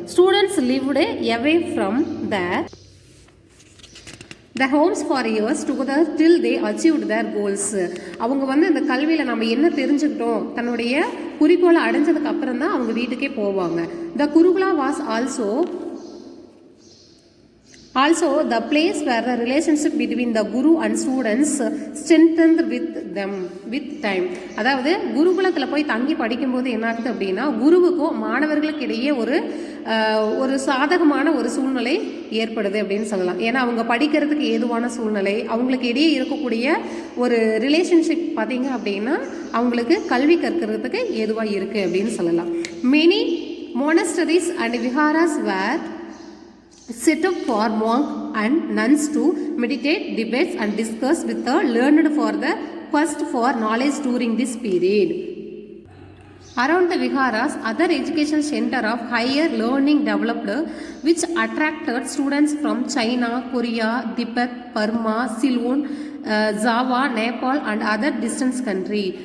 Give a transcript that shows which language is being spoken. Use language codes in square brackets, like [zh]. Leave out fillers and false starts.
[en] Students lived away from the homes for years together till they achieved their goals. [ta] அவங்க வந்து இந்த கல்வியில் நம்ம என்ன தெரிஞ்சுக்கிட்டோம் தன்னுடைய குறிக்கோளை அடைஞ்சதுக்கு அப்புறம் தான் அவங்க வீட்டுக்கே போவாங்க. [en] The gurukula was also Also, the place where the relationship between the guru and students strengthened with time. [ta] அதாவது குருகுலத்தில் போய் தங்கி படிக்கும்போது என்ன ஆகுது அப்படின்னா குருவுக்கும் மாணவர்களுக்கு இடையே ஒரு சாதகமான ஒரு சூழ்நிலை ஏற்படுது அப்படின்னு சொல்லலாம். ஏன்னா அவங்க படிக்கிறதுக்கு ஏதுவான சூழ்நிலை, அவங்களுக்கு இடையே இருக்கக்கூடிய ஒரு ரிலேஷன்ஷிப் பார்த்தீங்க அப்படின்னா அவங்களுக்கு கல்வி கற்கிறதுக்கு ஏதுவாக இருக்குது அப்படின்னு சொல்லலாம். [en] Many monasteries and viharas were set up for monks and nuns to meditate, debate and discuss with the learned for the quest for knowledge during this period. Around the viharas, other education center of higher learning developed, which attracted students from China, Korea, Tibet, Burma, Ceylon, Java, Nepal and other distant country.